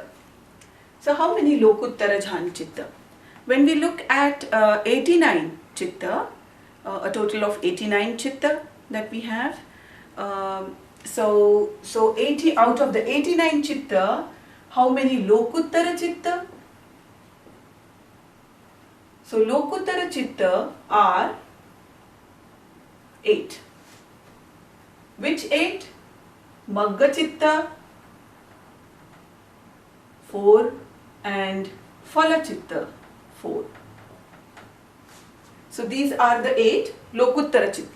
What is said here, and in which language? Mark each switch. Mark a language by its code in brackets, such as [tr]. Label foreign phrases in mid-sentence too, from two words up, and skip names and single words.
[en] So how many [pi] Lokuttara Jhana Chitta? [en] When we look at 89 Chitta, a total of 89 Chitta that we have, So 80 out of the 89 chitta, how many [pi] Lokuttara chitta? [en] So [pi] Lokuttara chitta [en] are 8. Which 8? [pi] Magga chitta [en] 4 and [pi] Phala chitta [en] 4. So these are the 8 [pi] Lokuttara chitta.